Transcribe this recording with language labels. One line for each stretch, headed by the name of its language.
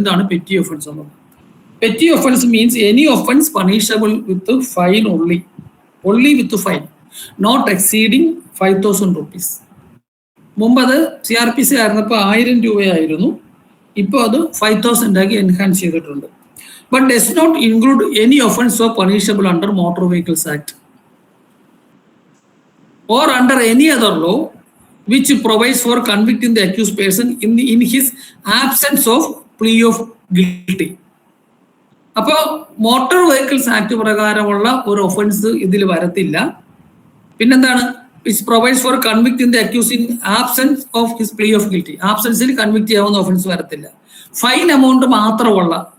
Malayalam: എന്താണ് petty offence എന്നുള്ളത്?
English: Petty offence means any offence punishable with fine only with fine not exceeding 5,000 rupees.
Malayalam: മുമ്പ് അത് CRPC ആയിരുന്നപ്പോൾ 1000 രൂപയായിരുന്നു. ഇപ്പോൾ അത് 5,000 ആക്കി എൻഹാൻസ് ചെയ്തിട്ടുണ്ട്.
English: But does not include any offence so punishable under Motor Vehicles Act or under any other law which provides for convicting the accused person in his absence of plea of guilty.
Malayalam: അപ്പോൾ motor vehicles act പ്രകാരമുള്ള ഒരു offence ഇതിൽ വരത്തില്ല. പിന്നെന്താണ്?
English: which provides for convicting the accused in absence of his plea of guilty.
Malayalam: ആബ്സെൻസിൽ convict ചെയ്യാവുന്ന offence വരത്തില്ല. Fine amount മാത്രമുള്ള